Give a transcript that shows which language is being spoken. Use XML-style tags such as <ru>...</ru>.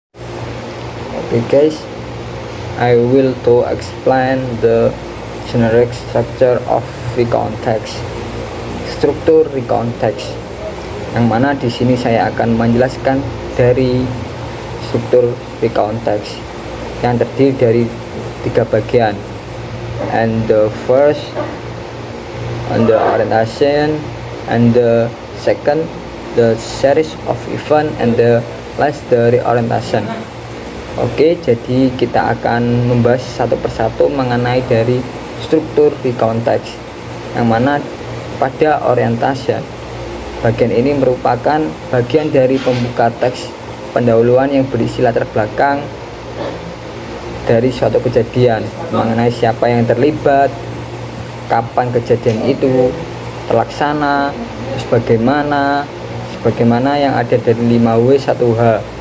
<en>Okay guys, I will to explain the generic structure of recount text.</en> <id>Struktur recount text, yang mana di sini saya akan menjelaskan dari struktur recount text yang terdiri dari 3 bagian.</id> <en>And the first, and the orientation, and the second, the series of event, and the last, the reorientation.</en> <id>Oke, jadi kita akan membahas satu persatu mengenai dari struktur recount text, yang mana pada orientation bagian ini merupakan bagian dari pembuka teks pendahuluan yang berisi latar belakang dari suatu kejadian mengenai siapa yang terlibat, kapan kejadian itu terlaksana, sebagaimana yang ada dari 5W1H.</id>